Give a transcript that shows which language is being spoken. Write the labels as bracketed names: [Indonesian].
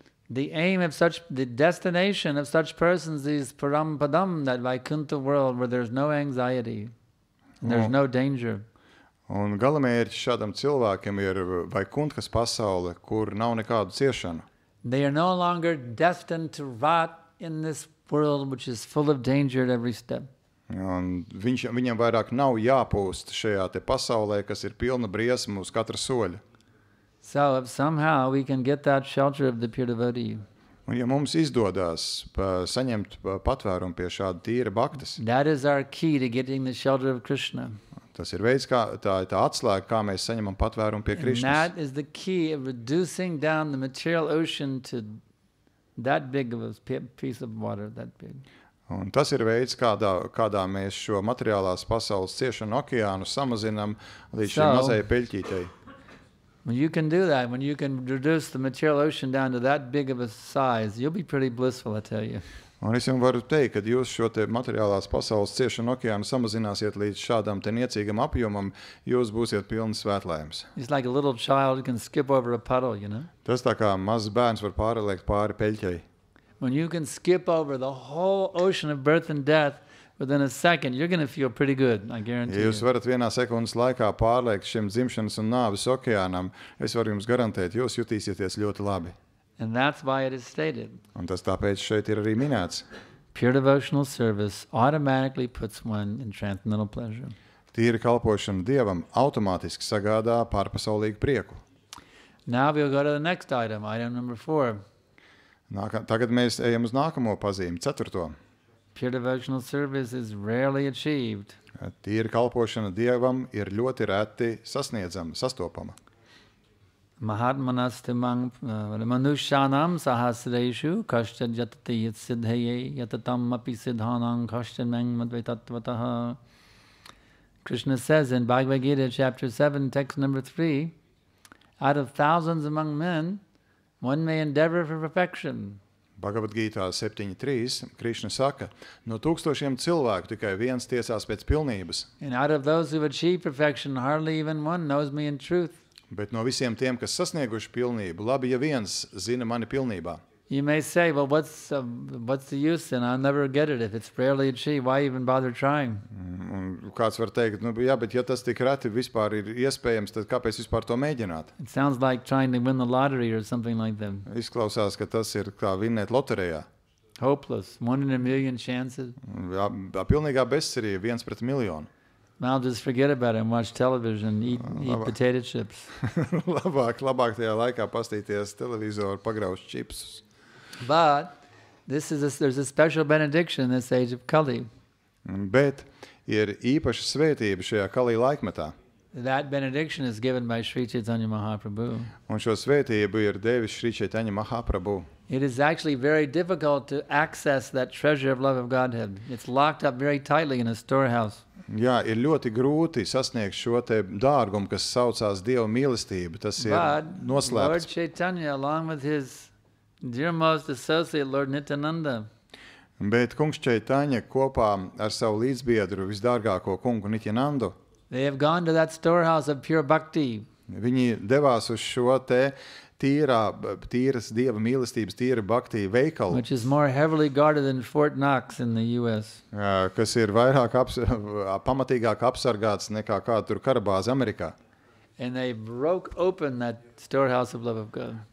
[English] The destination of such persons is Parampadam, that Vaikuntha world where there's no anxiety and there's no danger. [Latvian] Un galamērķis šādam cilvēkam ir Vaikunthas pasaule, kur nav nekādu ciešanu. [English] They are no longer destined to rot in this world which is full of danger at every step. [Latvian] Un viņam vairāk nav jāpūst šajā te pasaulē, kas ir pilna briesmu uz katra soļa. [English] So if somehow we can get that shelter of the pure devotee, [Latvian] Un ja mums izdodas saņemt patvērumu pie šāda tīra bhaktas, [English] that is our key to getting the shelter of Krishna. [Latvian] tas ir veids, tā atslēga, kā mēs saņemam patvērumu pie [English] And [Latvian] Krišnas. [English] that is the key of reducing down the material ocean to that big of a piece of water, that big. [Latvian] Un tas ir veids, kādā mēs šo materiālās pasaules ciešanu okeānu samazinam līdz šai mazajai peļķītei. [English] When you can do that, when you can reduce the material ocean down to that big of a size, you'll be pretty blissful, I tell you. [Latvian] Un es jums varu teikt, ka jūs šo te materiālās pasaules ciešanu okeānu samazināsiet līdz šādam te niecīgam apjomam, jūs būsiet pilni svētlējums. [English] It's like a little child can skip over a puddle, you know? [Latvian] Tas tā kā mazs bērns var pārliekt pāri peļķei. [English] When you can skip over the whole ocean of birth and death within a second, you're going to feel pretty good, I guarantee [Latvian] Ja jūs [English] you. [Latvian] varat vienā sekundes laikā pārliekt šim dzimšanas un nāves okeānam, es varu jums garantēt, jūs jutīsieties ļoti labi. [English] And that's why it is stated. [Latvian] Un tas tāpēc šeit ir arī minēts. [English] Pure devotional service automatically puts one in transcendental pleasure. [Latvian] Tīra kalpošana Dievam automātiski sagādā pārpasaulīgu prieku. [English] Now we'll go to the next item number 4. [Latvian] Tagad mēs ejam uz nākamo pazīmi, 4. [English] Pure devotional service is rarely achieved. [Latvian] Tīra kalpošana Dievam ir ļoti reti sasniedzama, sastopama. [Sanskrit] Mahatmanastimang manushanam sahasreshu kashchan yatati yat siddhaye yatatam api siddhanam kashchan mang madvaitattvataha. [English] Krishna says in Bhagavad Gita chapter 7, text number 3, out of thousands among men, one may endeavor for perfection. [Latvian] Bhagavad Gītā 7.3. Krišna saka, no tūkstošiem cilvēku tikai viens tiesās pēc pilnības, [English] And out of those who achieve perfection, hardly even one knows me in truth. [Latvian] bet no visiem tiem, kas sasnieguši pilnību, labi, ja viens zina mani pilnībā. [English] You may say, well, what's the use then? I'll never get it. If it's rarely achieved, why even bother trying? [Latvian] Un kāds var teikt, nu jā, bet ja tas tik reti vispār ir iespējams, tad kāpēc vispār to mēģināt? [English] It sounds like trying to win the lottery or something like that. [Latvian] Izklausās, ka tas ir kā vinnēt loterijā. [English] Hopeless. 1 in a million chances. [Latvian] Pilnīgā bezcerība, 1 pret miljonu. [English] I'll just forget about it and watch television, eat potato chips. [Latvian] labāk tajā laikā pastīties televizoru, pagraust čipsus. [English] But there's a special benediction in this age of Kali. [Latvian] Bet ir īpaša svētība šajā Kali laikmetā. [English] That benediction is given by Sri Chaitanya Mahaprabhu. [Latvian] Un šo svētību ir devis Sri Chaitanya Mahaprabhu. [English] It is actually very difficult to access that treasure of love of Godhead. It's locked up very tightly in a storehouse. [Latvian] Jā, ir ļoti grūti sasniegt šo te dārgumu, kas saucās Dieva mīlestība. Tas ir noslēpts. [English] But Lord Chaitanya, along with his dearmost associate, Lord Nityananda, [Latvian] Bet kungs Chaitanya kopā ar savu līdzbiedru visdārgāko kungu Nityanandu, [English] they have gone to that storehouse of pure bhakti. [Latvian] viņi devās uz šo te tīras Dieva mīlestības, tīra bhakti veikalu, [English] Which is more heavily guarded than Fort Knox in the U.S. [Latvian] Kas ir vairāk pamatīgāk apsargāts nekā kāda tur karabāze Amerikā. [English] And they broke open that storehouse of love of God.